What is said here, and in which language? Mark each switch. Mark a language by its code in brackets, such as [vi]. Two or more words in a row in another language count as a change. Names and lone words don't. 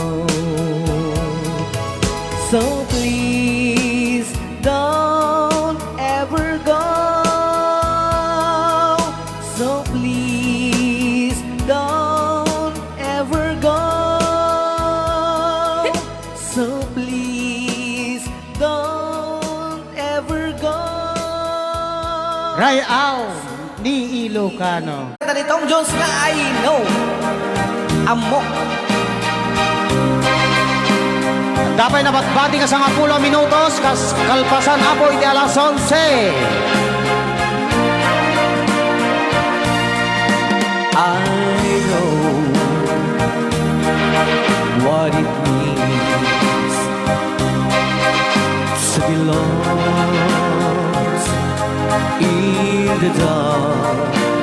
[en] So please don't ever go. So please don't ever go. So please don't ever go. [ilo] Rayaw ni Ilocano. Kanta ni Tom Jones nga I Know. Amok. Dapat nabatbati ka sa 10 minutos, kas kalpasan apoy di alas 11. [en] I know what it means to be lost in the dark.